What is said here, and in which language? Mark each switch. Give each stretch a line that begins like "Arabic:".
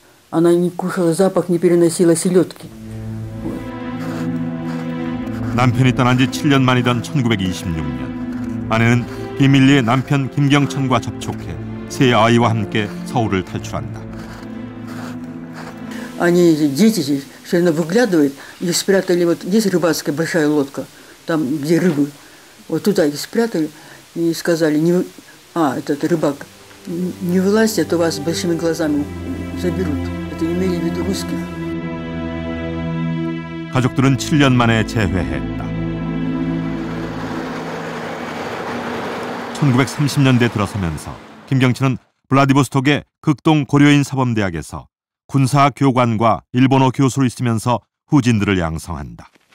Russian: Она не кушала, запах не переносила селедки.
Korean: 남편이 떠난 지 7년 만이던 1926년 아내는 비밀리에 남편 김경천과 접촉해 3 아이와 함께 서울을 탈출한다.
Russian: Они, дети здесь, все равно выглядывают, их спрятали, вот здесь рыбацкая большая лодка, там где рыбы. Вот туда их спрятали и сказали, этот рыбак, не вылазьте, а то вас с большими глазами заберут. Это имели в виду русских.
Korean: 가족들은 7년 만에 재회했다. 1930년대 들어서면서 김경천은 블라디보스톡의 극동 고려인 사범대학에서 군사 교관과 일본어 교수로 있으면서 후진들을 양성한다.